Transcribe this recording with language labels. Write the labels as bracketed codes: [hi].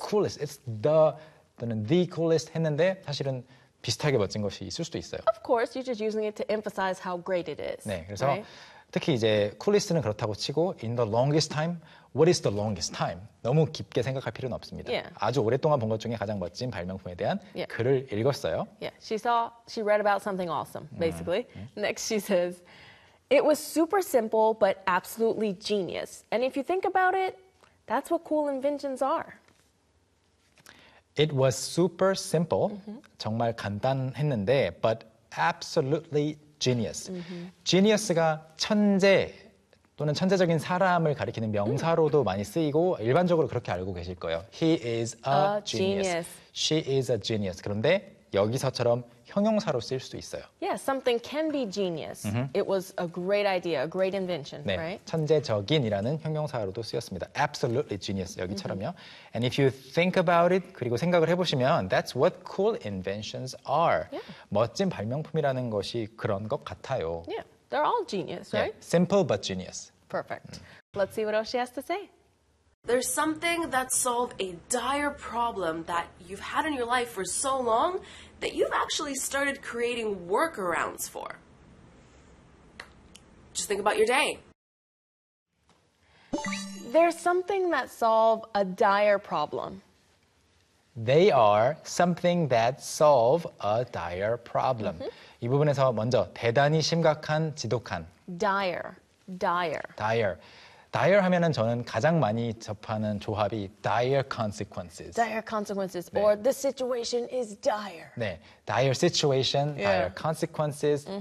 [en] The coolest, it's the, [ko] 또는 the coolest 했는데 사실은 비슷하게 멋진 것이 있을 수도 있어요. [en] Of course, you're just using it to emphasize how great it is. [ko] 네, 그래서 [en] right? [ko] 특히 이제 coolest는 그렇다고 치고 [en] in the longest time, what is the longest time? [ko] 너무 깊게 생각할 필요는 없습니다. [en] Yeah. [ko] 아주 오랫동안 본 것 중에 가장 멋진 발명품에 대한 yeah. 글을 읽었어요. [en] Yeah. She saw, she read about something awesome, basically. Next she says, It was super simple, but absolutely genius. And if you think about it, that's what cool inventions are. It was super simple, mm-hmm. [ko] 정말 간단했는데, [en] but absolutely genius. Mm-hmm. [ko] Genius가 천재 또는 천재적인 사람을 가리키는 명사로도 많이 쓰이고 일반적으로 그렇게 알고 계실 거예요. [en] He is a genius. She is a genius. [ko] 그런데 여기서처럼 형용사로 쓸 수도 있어요. [en] Yeah, something can be genius. Mm-hmm. It was a great idea, a great invention, [ko] 네, [en] right? [ko] 천재적인이라는 형용사로도 쓰였습니다. [en] Absolutely genius, [ko] 여기처럼요. [en] Mm-hmm. And if you think about it, [ko] 그리고 생각을 해보시면 [en] that's what cool inventions are. Yeah. [ko] 멋진 발명품이라는 것이 그런 것 같아요. [en] Yeah, they're all genius, right? Yeah. Simple but genius. Perfect. Let's see what else she has to say. There's something that solved a dire problem that you've had in your life for so long that you've actually started creating workarounds for. Just think about your day. There's something that solved a dire problem. They are something that solve a dire problem. Mm-hmm. [ko] 이 부분에서 먼저 대단히 심각한, 지독한. [en] Dire. Dire. [ko] Dire. Dire 하면은 저는 가장 많이 접하는 조합이 [en] dire consequences. Dire consequences 네. or the situation is dire. 네, dire situation, yeah. dire consequences, mm-hmm.